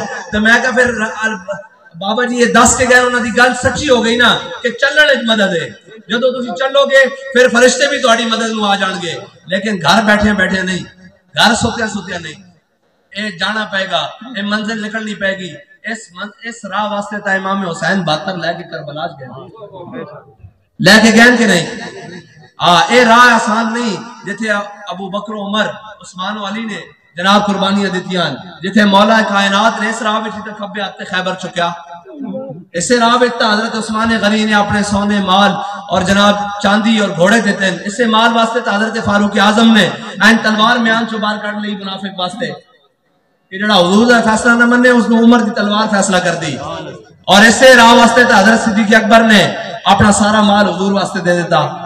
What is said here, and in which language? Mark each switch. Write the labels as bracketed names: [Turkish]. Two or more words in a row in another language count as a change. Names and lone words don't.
[Punjabi] تو میں کہا پھر بابا جی یہ دس کے گئے انہوں نے گل سچی ہو گئی نا کہ چلنے کی مدد ہے، جدو تسی چلو گے پھر فرشتے بھی تہاڈی مدد میں آ جان گے، لیکن گھر بیٹھے بیٹھے نہیں، گھر سوتیا نہیں، اے جانا پائے گا، اے منزل نکلنی پائے گی۔ اس راہ واسطے تا امام حسین 72 لے کے کربلا گئے، لے کے گئے کہ نہیں؟ اے راہ آسان نہیں جتھے ابو بکر عمر عثمان و علی نے جناب قربانیاں دیتیاں، جتھے مولا کائنات نے اس راہ وچ تے کھبے ہاتھ خیبر چکیا، اسے راہ وچ حضرت عثمان غنی نے اپنے سونے مال اور جناب چاندی اور گھوڑے دیتے ہیں، اسے مال واسطے تے حضرت فاروق اعظم نے این تلوار میان چو باہر کر لی منافق واسطے کہ جڑا حضور دا فیصلہ نہ منے اس نے عمر دی تلوار فیصلہ کر دی، اور اسے راہ واسطے تے حضرت صدیق اکبر نے اپنا سارا مال حضور واسطے دے دیتا۔